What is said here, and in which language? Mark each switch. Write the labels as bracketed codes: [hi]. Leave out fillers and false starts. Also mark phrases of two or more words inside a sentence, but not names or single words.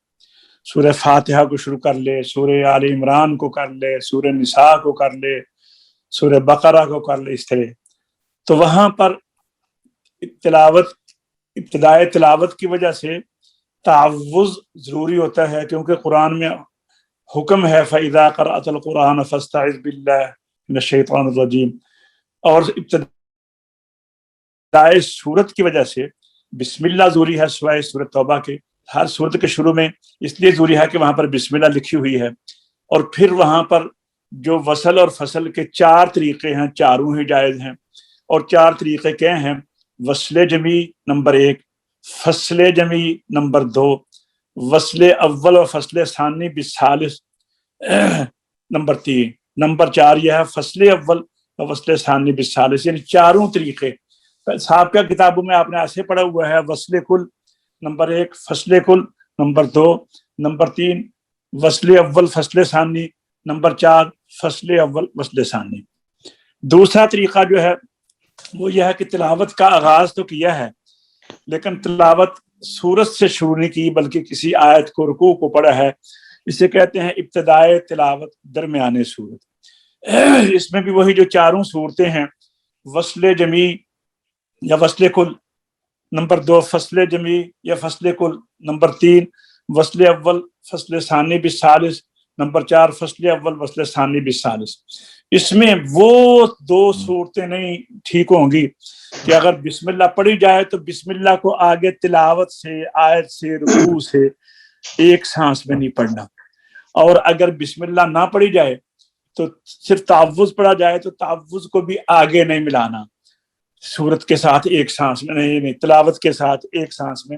[ur] سورہ فاتحہ کو شروع کر لے، سورہ آل عمران کو کر لے، سورہ نساء کو کر لے، سورہ بقرہ کو کر لے، اس طرح۔ تو وہاں پر ابتدائے تلاوت کی وجہ سے تعوذ ضروری ہوتا ہے، کیونکہ قرآن میں حکم ہے [ar] فَإِذَا قَرَأْتَ الْقُرْآنَ فَاسْتَعِذْ بِاللَّهِ مِنَ الشَّيْطَانِ الرَّجِيمِ۔ [ur] اور ابتدائے سورت کی وجہ سے بسم اللہ ضروری ہے، سوائے سورۃ توبہ کے ہر سورت کے شروع میں اس لیے ضروری ہے کہ وہاں پر بسم اللہ لکھی ہوئی ہے۔ اور پھر وہاں پر جو وصل اور فصل کے 4 طریقے ہیں، چاروں ہی جائز ہیں۔ اور 4 طریقے کیا ہیں؟ وصل جمعی نمبر 1، فصل جمعی نمبر 2، وصل اول و فصل ثانی بالثالث نمبر 3، نمبر 4 یہ ہے فصل اول و فصل ثانی بالثالث، یعنی 4 طریقے۔ سابقہ کتابوں میں آپ نے ایسے پڑھا ہوا ہے وصل کل نمبر 1، فصل کل نمبر 2، نمبر 3 وصل اول فصل ثانی، نمبر 4 فصل اول فصل ثانی۔ دوسرا طریقہ جو ہے وہ یہ ہے کہ تلاوت کا آغاز تو کیا ہے لیکن تلاوت سورت سے شروع نہیں کی بلکہ کسی آیت کو رکوع کو پڑھا ہے، اسے کہتے ہیں ابتدائے تلاوت درمیانے سورت۔ اس میں بھی وہی جو 4 صورتیں ہیں، وصل جمعی یا وصل کل نمبر 2، فصل جمعی یا فصل کل نمبر 3، وصل اول فصل ثانی بالثالث نمبر 4، فصل اول فصل ثانی بالثالث۔ اس میں وہ 2 صورتیں نہیں ٹھیک ہوں گی کہ اگر بسم اللہ پڑھی جائے تو بسم اللہ کو آگے تلاوت سے، آیت سے، رکوع سے ایک سانس میں نہیں پڑھنا، اور اگر بسم اللہ نہ پڑھی جائے تو صرف تعوذ پڑھا جائے تو تعوذ کو بھی آگے نہیں ملانا سورت کے ساتھ ایک سانس میں، نہیں تلاوت کے ساتھ ایک سانس میں۔